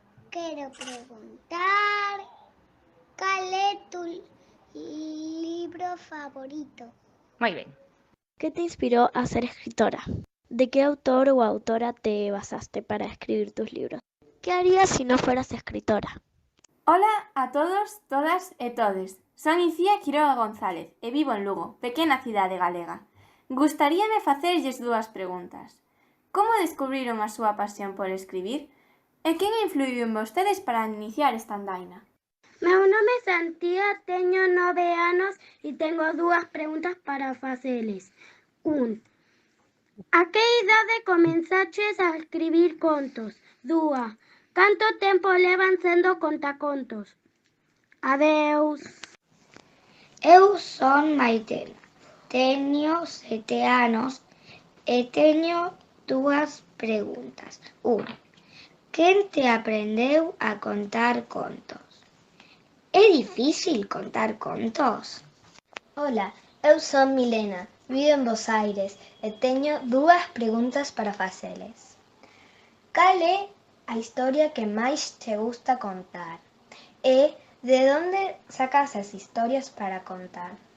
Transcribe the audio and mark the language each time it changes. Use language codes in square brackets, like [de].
[gl] Quero preguntar cal é tu libro favorito. [es] Muy bien. ¿Qué te inspiró a ser escritora? ¿De qué autor o autora te basaste para escribir tus libros? ¿Qué harías si no fueras escritora? [gl] Ola a todos, todas e todes. Son Icía Quiroga González e vivo en Lugo, pequena cidade galega. Gustaríame facerlles dúas preguntas. Como descubriron a súa pasión por escribir? E quen influiu en vostedes para iniciar esta andaina? Meu nome é Santía, teño 9 anos e tengo dúas preguntas para faceles. A que idade comenzaches a escribir contos? 2. Canto tempo levan sendo contacontos? Adeus. Eu son Maitel, teño 7 anos e teño dúas preguntas. Quen te aprendeu a contar contos? É difícil contar contos? Ola, eu son Milena, vivo en Bos Aires e teño dúas preguntas para faceles. Cal é a historia que máis te gusta contar? E de onde sacas as historias para contar?